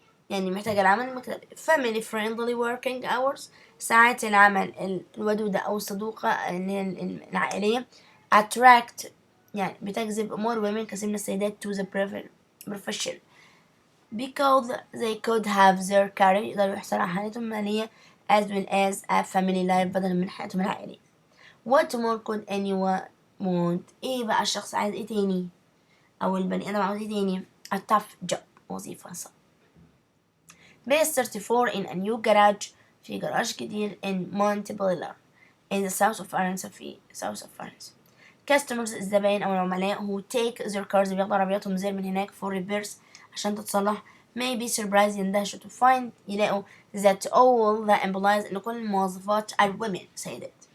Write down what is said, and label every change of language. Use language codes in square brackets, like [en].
[ar] يعني محتاجة العمل المكتبي [en] family friendly working hours، [ar] ساعات العمل الودودة أو الصدوقة العائلية attract يعني بتجذب [en] more women [ar] كثير من السيدات [en] to the profession because they could have their career [ar] يقدروا يحصلوا على حياتهم المالية [en] as well as a family life [ar] بدلا من حياتهم العائلية. [en] What more could anyone want؟ [ar] ايه بقى الشخص عايز ايه تاني؟ او البني ادم عاوز ايه تاني؟ [en] a tough job، [ar] وظيفة صعبة. [en] Base 34 in a new garage، [ar] في جراج جديد [en] in Montpellier in the south of France، في south of France. Customers [ar] الزبائن أو العملاء [en] who take their cars [ar] بياخدوا عربياتهم زي من هناك [en] for repairs [ar] عشان تتصلح [en] may be surprised يندهشوا to find يلاقوا that all the employees [ar] إن كل الموظفات [en] are women، سيدات.